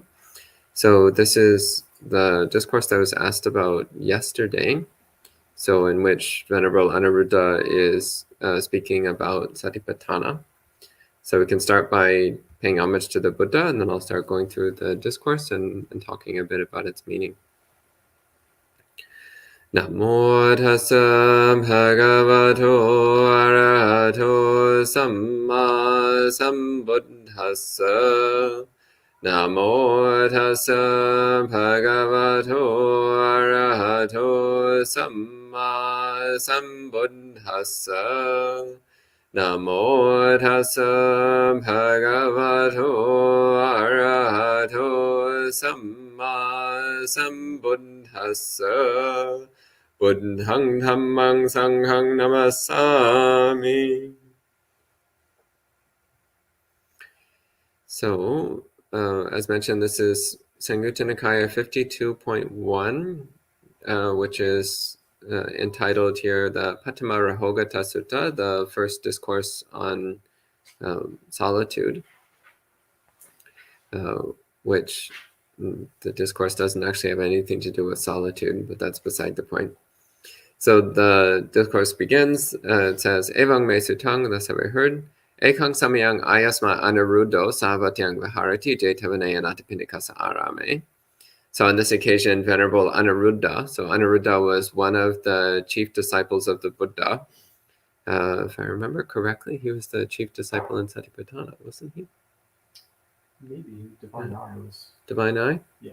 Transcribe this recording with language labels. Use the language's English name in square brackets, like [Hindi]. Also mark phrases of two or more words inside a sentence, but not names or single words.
[English] So this is the discourse that was asked about yesterday, so in which Venerable Anuruddha is speaking about Satipatthana. So we can start by paying homage to the Buddha, and then I'll start going through the discourse and talking a bit about its meaning. [Pali] Namo tassa bhagavato arahato samma sambuddhassa. Namo tassa bhagavato arahato samma sambuddhassa. Namo tassa bhagavato arahato samma sambuddhassa. Buddhang dhammang sanghang namasami. [English] So, as mentioned, this is Samyutta Nikaya 52.1, which is entitled here the Paṭhamarahogata Sutta, the first discourse on solitude, which the discourse doesn't actually have anything to do with solitude, but that's beside the point. So the discourse begins, it says, [Pali] Evang me sutang, [English] thus have I heard, [Pali] Ekang samayang ayasma anuruddho savatyang viharati jetavane anatapindikasa arame. [English] So on this occasion, Venerable Anuruddha, so Anuruddha was one of the chief disciples of the Buddha. If I remember correctly, he was the chief disciple in Satipatthana, wasn't he? Maybe Divine Eye was. Divine Eye? Yeah.